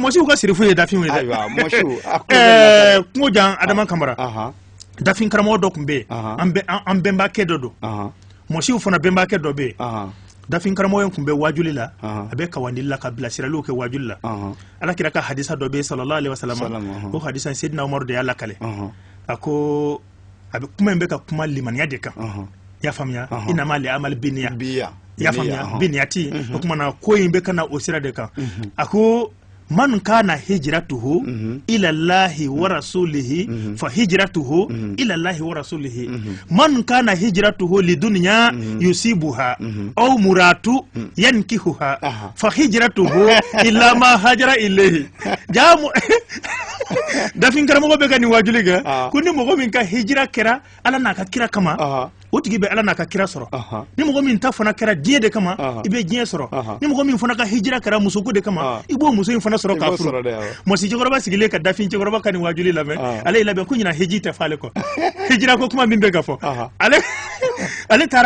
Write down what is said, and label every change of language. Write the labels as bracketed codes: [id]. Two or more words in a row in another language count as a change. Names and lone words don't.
[bm] mɔsiw ka sirifu ye dafinw ye dɛ kungo jan Adama Kamara dafin karamɔgɔ dɔ tun bɛ yen an bɛnbakɛ dɔ don mɔsiw fana bɛnbakɛ dɔ bɛ yen dafin karamɔgɔ in tun bɛ wajuli la a bɛ kawandili la ka bilasiraliw kɛ wajuli la Alakira ka hadisa dɔ bɛ yen [ar] صلى الله عليه وسلم [bm] o hadisa Seydina Umaru de y'a lakale a ko a bɛ kuma in bɛ ka kuma limaniya de kan i y'a faamuya [ar] إنما الأعمال بالنيات [bm] i y'a faamuya biniyati o kumana ko in bɛ ka na o sira de kan a ko [ar] من كانت هجرته إلى الله ورسوله فهجرته إلى الله ورسوله من كانت هجرته لدنيا يصيبها أو امرأة ينكحها فهجرته إلى ما هاجر إليه [bm] jamu dafin karamɔgɔ bɛ ka nin wajuli kɛ ko ni mɔgɔ min ka hijira kɛra Ala n'a ka kira kama o tigi bɛ ala n'a ka kira sɔrɔ ni mɔgɔ min ta fana kɛra diɲɛ de kama i bɛ diɲɛ sɔrɔ ni mɔgɔ min fana ka hijira kɛra musoko de kama i b'o muso in fana sɔrɔ k'a furu mɔsi cɛkɔrɔba sigilen ka dafin cɛkɔrɔba ka nin wajuli lamɛn ale y'i labɛn ko ɲina hiji tɛ f'ale kɔ hijira ko kuma min bɛ ka fɔ ale taara